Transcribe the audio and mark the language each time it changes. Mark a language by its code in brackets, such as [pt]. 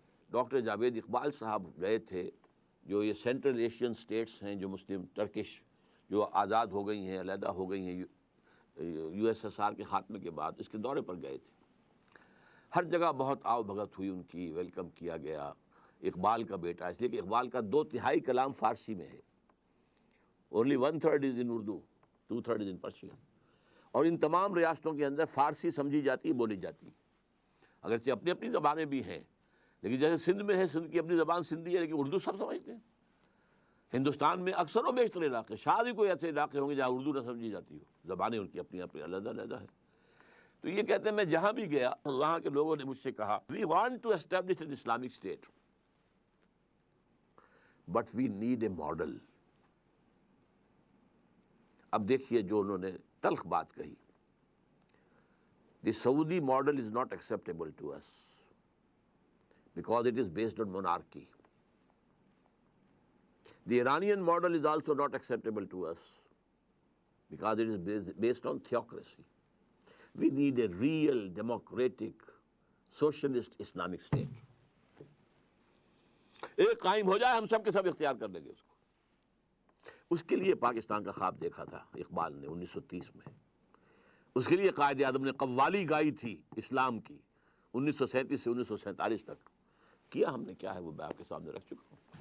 [ur] Doctor Javed Iqbal صاحب گئے تھے، جو یہ سینٹرل ایشین سٹیٹس ہیں جو مسلم ٹرکش جو آزاد ہو گئی ہیں، علیحدہ ہو گئی ہیں USSR کے خاتمے کے بعد، اس کے دورے پر گئے تھے. ہر جگہ بہت آؤ بھگت ہوئی ان کی، ویلکم کیا گیا. اقبال کا بیٹا، اس لیے کہ اقبال کا 2/3 کلام فارسی میں ہے. [en] Only 1/3 is in Urdu, 2/3 is in Persian. [ur] اور ان تمام ریاستوں کے اندر فارسی سمجھی جاتی، بولی جاتی. اگرچہ اپنی اپنی زبانیں بھی ہیں، لیکن جیسے سندھ میں ہے، سندھ کی اپنی زبان سندھی ہے، لیکن اردو سب سمجھتے ہیں۔ ہندوستان میں اکثر و بیشتر علاقے، شاید ہی کوئی ایسے علاقے ہوں گے جہاں اردو نہ سمجھی جاتی ہو، زبانیں ان کی اپنی اپنی علیحدہ علیحدہ ہے۔ تو یہ کہتے ہیں میں جہاں بھی گیا وہاں کے لوگوں نے مجھ سے کہا we want to establish an Islamic state [en] But we need a model. اب دیکھیے جو انہوں نے تلخ بات کہی، the Saudi model is not acceptable to us because it is based on monarchy. The Iranian model is also not acceptable to us because it is based on theocracy. We need a real democratic socialist Islamic state. [ur] ایک قائم ہو جائے ہم سب کے سب اختیار کر لیں گے اس کو۔ اس کے لیے پاکستان کا خواب دیکھا تھا اقبال نے 1930 میں، اس کے لیے قائد اعظم نے قوالی گائی تھی اسلام کی 1937 سے 1947 تک۔ کیا ہم نے کیا ہے وہ میں آپ کے سامنے رکھ چکا ہوں۔